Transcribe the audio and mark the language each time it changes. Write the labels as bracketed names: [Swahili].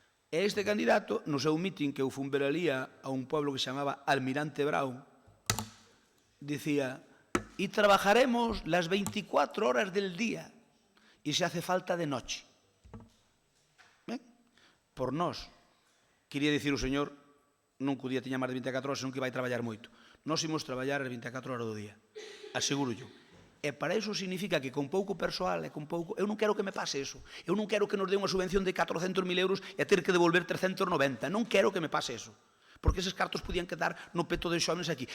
[Galician] E este candidato, no seu meeting que eu fun ver ali a un pueblo que se chamaba Almirante Brown, dicía, [Spanish] y trabajaremos las 24 horas del día y se hace falta de noche. [Galician] ¿Ben? Por nós, quería dicir o señor, non que o día tiña máis de 24 horas, senón que vai traballar moito. Nós imos traballar as 24 horas do día, [Spanish] aseguro yo. [Galician] E para iso significa que con pouco persoal e con pouco... Eu non quero que me pase eso. Eu non quero que nos dé unha subvención de 400.000 euros e ter que devolver 390. Non quero que me pase eso. Porque eses cartos podían quedar no peto de xóvenes aquí.